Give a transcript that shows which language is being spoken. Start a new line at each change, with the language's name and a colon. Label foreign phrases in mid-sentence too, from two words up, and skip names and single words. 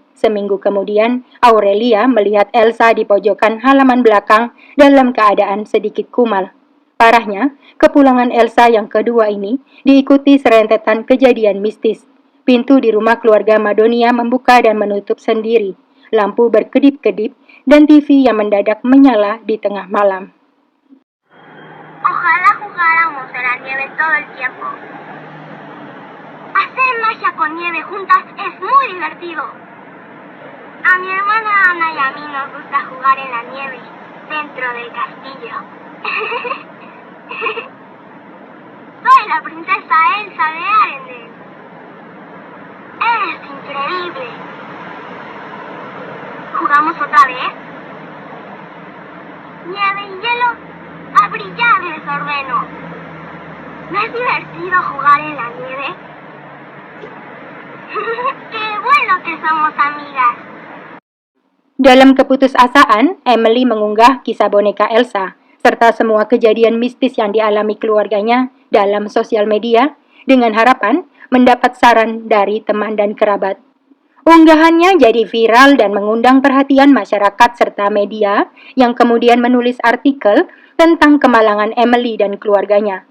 Indonesian: Seminggu kemudian, Aurelia melihat Elsa di pojokan halaman belakang dalam keadaan sedikit kumal. Parahnya, kepulangan Elsa yang kedua ini diikuti serentetan kejadian mistis. Pintu di rumah keluarga Madonia membuka dan menutup sendiri. Lampu berkedip-kedip dan TV yang mendadak menyala di tengah malam.
Spanish: Ojalá jugáramos en la nieve todo el tiempo. Hacer magia con nieve juntas es muy divertido. A mi hermana Ana y a mí nos gusta jugar en la nieve dentro del castillo. Soy la princesa Elsa de Arendelle. Es increíble. ¿Jugamos otra vez? Nieve y hielo, a brillar les ordeno. ¿No es divertido jugar en la nieve? ¡Qué bueno que somos amigas!
Indonesian: Dalam keputusasaan, Emily mengunggah kisah boneka Elsa, serta semua kejadian mistis yang dialami keluarganya dalam sosial media, dengan harapan mendapat saran dari teman dan kerabat. Unggahannya jadi viral dan mengundang perhatian masyarakat serta media yang kemudian menulis artikel tentang kemalangan Emily dan keluarganya.